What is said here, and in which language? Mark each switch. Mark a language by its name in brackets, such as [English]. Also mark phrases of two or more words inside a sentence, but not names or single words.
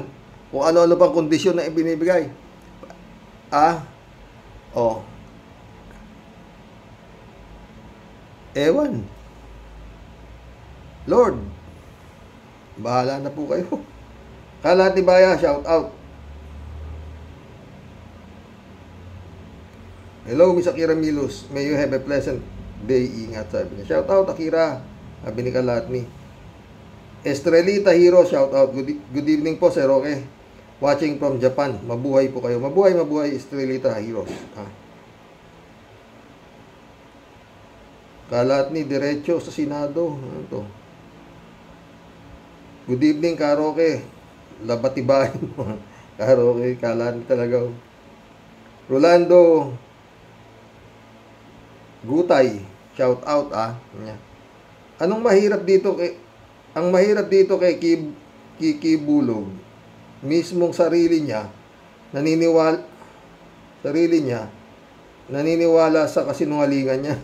[Filipino] Kung ano-ano bang kondisyon na ibinibigay. Ewan. Lord, bahala na po kayo. Kalatibaya, [English] shout out. Hello, Miss Akira Milos. May you have a pleasant day. [Filipino] Ingat, sabi niya. [English] Shout out, [Filipino] Akira. Sabi ni Kalatni. Estrelita Hero, [English] shout out. Good evening po, Sir Roque. Watching from Japan. [Filipino] Mabuhay po kayo. Mabuhay, Estrelita Heroes. Kalatni, diretso sa Senado. Ano to? [English] Good evening, [Filipino] Karoke. Labatibahin mo. Karoke, Kalatni talaga. Rolando Gutay, [English] shout out [Filipino] Anong mahirap dito ang mahirap dito kay Kiki Bulog, mismong sarili niya naniniwala sa kasinungalingan niya.